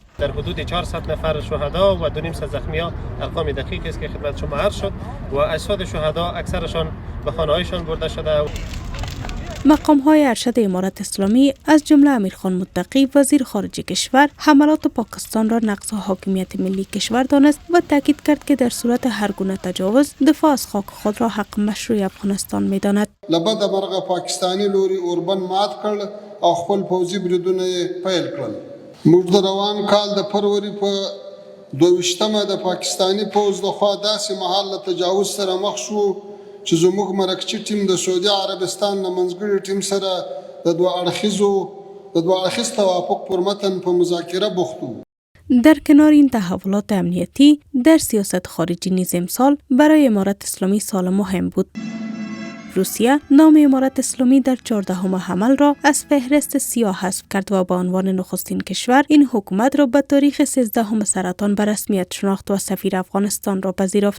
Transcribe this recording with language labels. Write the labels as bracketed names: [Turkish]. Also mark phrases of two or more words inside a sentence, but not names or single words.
[Persian] در حدود 400 نفر شهدا و 2.5 زخمیان ارقام دقیق است که خدمت شما عرض شد و اجساد شهدا اکثرشان به خانه‌هایشان برده شده. مقام‌های ارشد امارت اسلامی از جمله امیرخان متقی وزیر خارجه کشور حملات پاکستان را نقض حاکمیت ملی کشور دانست و تاکید کرد که در صورت هر گونه تجاوز دفاع از خاک خود را حق مشروع افغانستان می‌داند. [Pashto] لبد مرغه پاکستانی لوري اوربن مات کړ او خپل پوځي بریدونه پیل کړل. موږ د روان کال د فروری په 22مه د پاکستانی پوځ لخوا داسې محل تجاوز سره مخ شو چې زموږ مرکچی ټیم د سعودي عربستان نه منځګړي ټیم سره د دوه اړخیز توافق پر متن په مذاکره بوخت وو. [Persian] در کنار این تحولات امنیتی در سیاست خارجی نیز امسال برای امارت اسلامی سال مهم بود. روسیه نام امارت اسلامی در 14 حمل را از فهرست سیاه حذف کرد و به عنوان نخستین کشور این حکومت را به تاریخ 13 سرطان به رسمیت شناخت و سفیر افغانستان را پذیرفت.